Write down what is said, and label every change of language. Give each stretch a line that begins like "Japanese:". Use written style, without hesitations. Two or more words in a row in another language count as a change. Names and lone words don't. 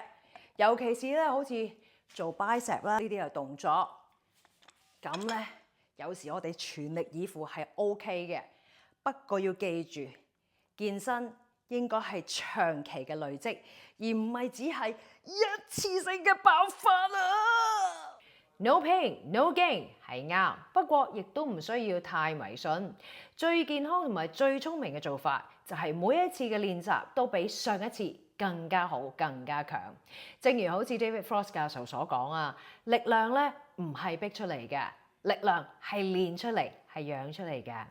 Cantonese: 尤其是咧好似做 bicep 啦呢啲嘅動作，咁咧有時我哋全力以赴係 OK 嘅。不過要記住，健身應該係長期嘅累積，而唔係只係一次性嘅爆發啊！
English: No pain, no gain
Cantonese: 係啱，不過亦都唔需要太迷信。最健康同埋最聰明嘅做法，就係每一次嘅練習都比上一次更加好、更加強。正如好似 David Frost 教授所講啊，力量咧唔係逼出嚟嘅，力量係練出嚟、係養出嚟嘅。